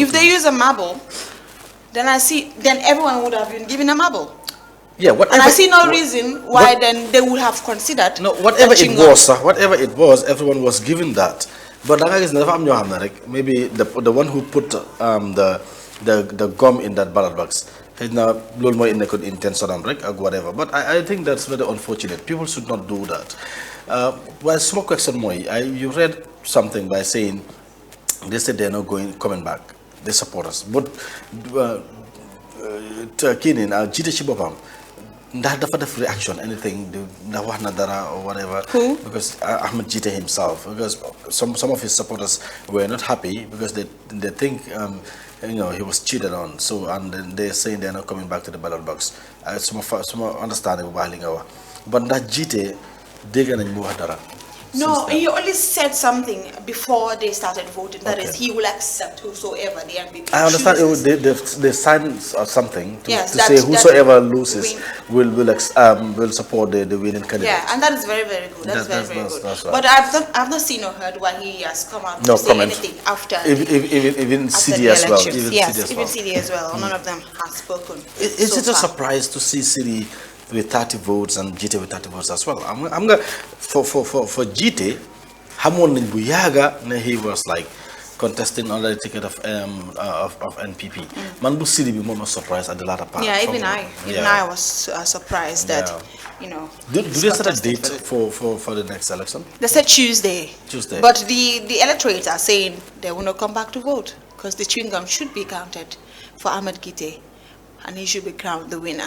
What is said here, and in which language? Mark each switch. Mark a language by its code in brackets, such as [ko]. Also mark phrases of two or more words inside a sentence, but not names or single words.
[en] if they use a marble, then everyone would have been given a marble. Yeah, whatever. And I see no reason why then they would have considered. No, whatever it was, everyone was given that. But maybe the one who put the gum in that ballot box. [wo] Xëy na loolu mooy nekkoon intention am rek ak whatever, [en] but I think that's very unfortunate. People should not do that. Well, small question mooy, you read something by saying they said they're not coming back. They support us, but [wo] kii nii jiite ci boppam ndax dafa def [en] reaction anything [wo] ndax wax na dara [en] or whatever. Who? Because Ahmed Jite himself, because some of his supporters were not happy because they think he was cheated on. So and then they're saying they're not coming back to the ballot box. Some understanding [wo] bu baax li nga wax, but ndax Jite dégg nañ mu wax dara. [en] No, he only said something before they started voting. That is, he will accept whosoever the NPP I understand chooses. they signed something to, Yes, to that- say whosoever loses win. will support the winning candidate. Yeah, and that is very, very good. That's very good. That's right. But I've not seen or heard why he has come out No to say comment. anything after Even after CD the as well. elections. Even Yes, CD as even well. CD as well. None of them have spoken. Is so it a far. surprise to see CD with 30 votes and GT with 30 votes as well? I'm gonna for GT, [wo] xamoon nañ bu yaaga ne [en] he was like contesting under the ticket of NPP. [wo] Man bu CD bi moom [en] a surprise at the latter part. Yeah, From- even yeah. I was surprised that, Do it's they set a contested date for the next election? They said Tuesday. Tuesday. But the electorates are saying they will not come back to vote because the chewing gum should be counted for Ahmed Gite, and he should be crowned the winner.